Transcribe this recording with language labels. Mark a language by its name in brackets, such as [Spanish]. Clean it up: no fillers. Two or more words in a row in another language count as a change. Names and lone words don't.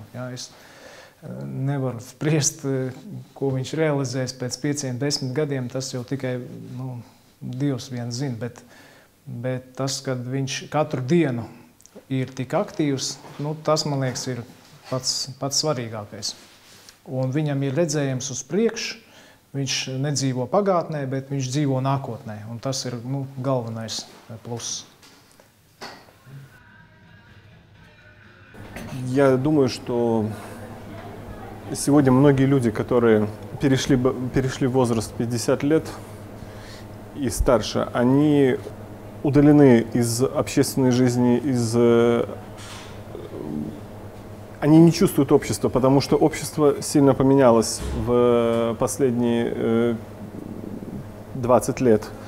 [Latvian] Ja, es nevaru spriest, ko viņš realizēs pēc 5-10 gadiem, tas jau tikai Dievs viens zina, bet tas, kad viņš katru dienu ir tik aktīvs, tas, man liekas, ir pats svarīgākais. Un viņam ir redzējums uz priekšu, viņš nedzīvo pagātnē, bet viņš dzīvo nākotnē, un tas ir galvenais pluss. [Russian] Я думаю, что сегодня многие люди, которые перешли возраст 50 лет и старше, они удалены из общественной жизни, они не чувствуют общества, потому что общество сильно поменялось в последние 20 лет.